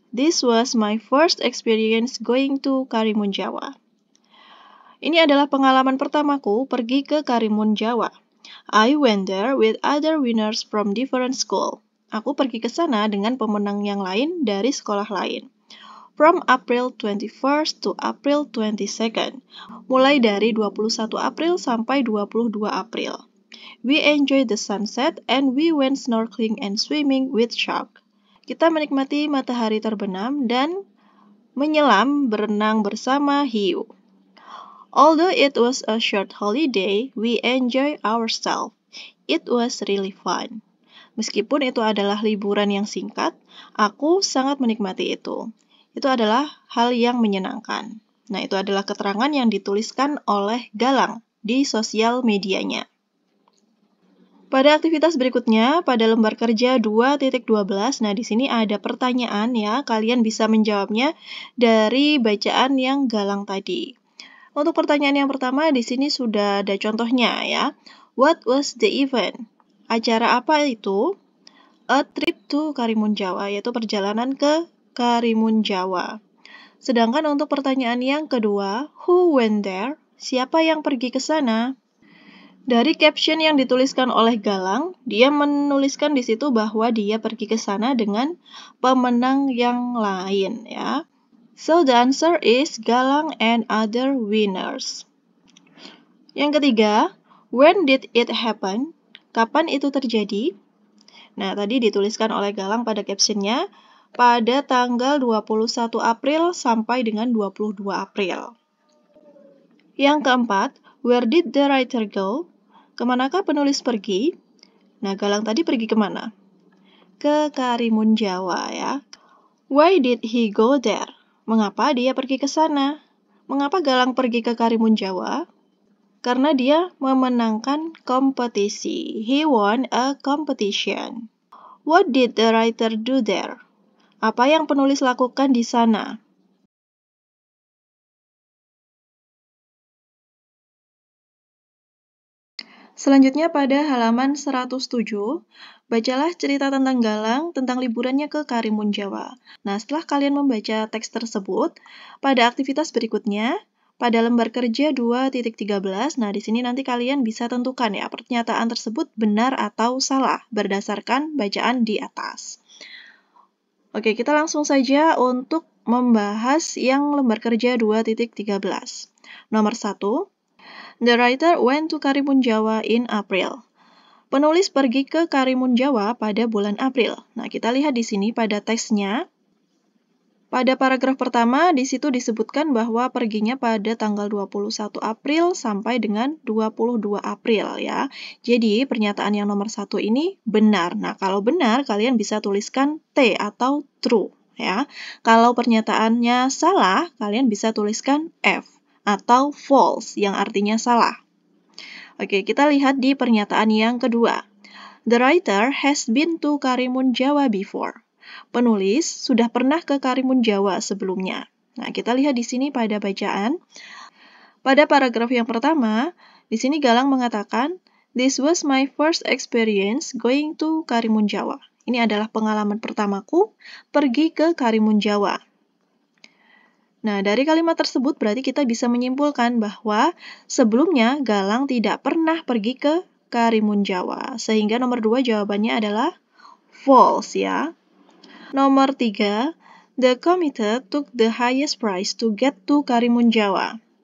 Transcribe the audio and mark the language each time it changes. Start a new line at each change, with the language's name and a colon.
English: This was my first experience going to Karimun Jawa.
Indonesian: Ini adalah pengalaman pertamaku pergi ke Karimun Jawa.
English: I went there with other winners from different school.
Indonesian: Aku pergi ke sana dengan pemenang yang lain dari sekolah lain.
English: From April 21st to April 22nd.
Indonesian: Mulai dari 21 April sampai 22 April.
English: We enjoyed the sunset and we went snorkeling and swimming with shark.
Indonesian: Kita menikmati matahari terbenam dan menyelam berenang bersama hiu.
English: Although it was a short holiday, we enjoyed ourselves. It was really fun.
Indonesian: Meskipun itu adalah liburan yang singkat, aku sangat menikmati itu. Itu adalah hal yang menyenangkan. Nah, itu adalah keterangan yang dituliskan oleh Galang di sosial medianya. Pada aktivitas berikutnya, pada lembar kerja 2.12, nah di sini ada pertanyaan ya, kalian bisa menjawabnya dari bacaan yang Galang tadi. Untuk pertanyaan yang pertama, di sini sudah ada contohnya ya.
English: What was the event?
Indonesian: Acara apa itu?
English: A trip to Karimun Jawa,
Indonesian: yaitu perjalanan ke Karimun Jawa. Sedangkan untuk pertanyaan yang kedua,
English: who went there?
Indonesian: Siapa yang pergi ke sana? Dari caption yang dituliskan oleh Galang, dia menuliskan di situ bahwa dia pergi ke sana dengan pemenang yang lain ya.
English: So the answer is Galang and other winners.
Indonesian: Yang ketiga,
English: when did it happen?
Indonesian: Kapan itu terjadi? Nah, tadi dituliskan oleh Galang pada captionnya, pada tanggal 21 April sampai dengan 22 April. Yang keempat,
English: where did the writer go?
Indonesian: Kemanakah penulis pergi? Nah, Galang tadi pergi kemana? Ke Karimun Jawa ya.
English: Why did he go there?
Indonesian: Mengapa dia pergi ke sana? Mengapa Galang pergi ke Karimun Jawa? Karena dia memenangkan kompetisi.
English: He won a competition. What did the writer do there?
Indonesian: Apa yang penulis lakukan di sana? Selanjutnya pada halaman 107, bacalah cerita tentang Galang tentang liburannya ke Karimun Jawa. Nah, setelah kalian membaca teks tersebut, pada aktivitas berikutnya, pada lembar kerja 2.13, nah di sini nanti kalian bisa tentukan ya pernyataan tersebut benar atau salah berdasarkan bacaan di atas. Oke, kita langsung saja untuk membahas yang lembar kerja 2.13. Nomor 1.
English: The writer went to Karimun Jawa in April.
Indonesian: Penulis pergi ke Karimun Jawa pada bulan April. Nah, kita lihat di sini pada teksnya. Pada paragraf pertama, di situ disebutkan bahwa perginya pada tanggal 21 April sampai dengan 22 April ya. Jadi, pernyataan yang nomor 1 ini benar. Nah, kalau benar, kalian bisa tuliskan T atau true ya. Kalau pernyataannya salah, kalian bisa tuliskan F atau false yang artinya salah. Oke, kita lihat di pernyataan yang kedua.
English: The writer has been to Karimun Jawa before.
Indonesian: Penulis sudah pernah ke Karimun Jawa sebelumnya. Nah, kita lihat di sini pada bacaan. Pada paragraf yang pertama, di sini Galang mengatakan,
English: "This was my first experience going to Karimun Jawa."
Indonesian: Ini adalah pengalaman pertamaku pergi ke Karimun Jawa. Nah, dari kalimat tersebut berarti kita bisa menyimpulkan bahwa sebelumnya Galang tidak pernah pergi ke Karimun Jawa. Sehingga nomor 2 jawabannya adalah false ya. Nomor 3,
English: the committee took the highest price to get to Karimun Jawa.